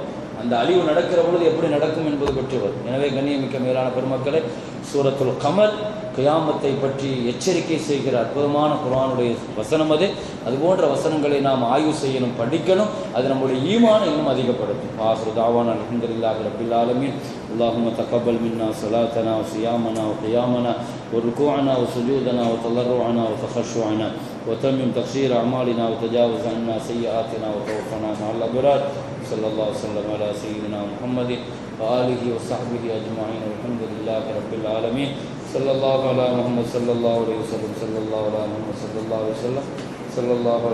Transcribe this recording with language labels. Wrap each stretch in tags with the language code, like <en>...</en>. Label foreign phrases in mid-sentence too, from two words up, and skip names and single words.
<ta>அந்த அழிவு நடக்கிற பொழுது எப்படி நடக்கும் என்பது பற்றி வரும். எனவே கண்ணியமிக்க மேலான பெருமக்களை, சூரத்துல் கமர் கியாமத்தை பற்றி எச்சரிக்கை செய்கிற அற்புதமான குர்ஆனுடைய வசனம் அது. அதுபோன்ற வசனங்களை நாம் ஆய்வு செய்யணும், படிக்கணும். அது நம்முடைய ஈமானை இன்னும் அதிகப்படுத்தும்.</ta> <ar>آخر دعوانا الحمد لله رب العالمين. اللهم تقبل منا صلاتنا و صيامنا و قيامنا و ركوعنا و سجودنا و تضرعنا و تخشعنا وتمم تقصير أعمالنا وتجاوز عنا سيئاتنا وتوفنا مع الأبرار. صلى الله وسلم على سيدنا محمد وآله وصحبه أجمعين والحمد لله رب العالمين. صلى الله على محمد صلى الله عليه وسلم. صلى الله على محمد صلى الله عليه وسلم.</ar>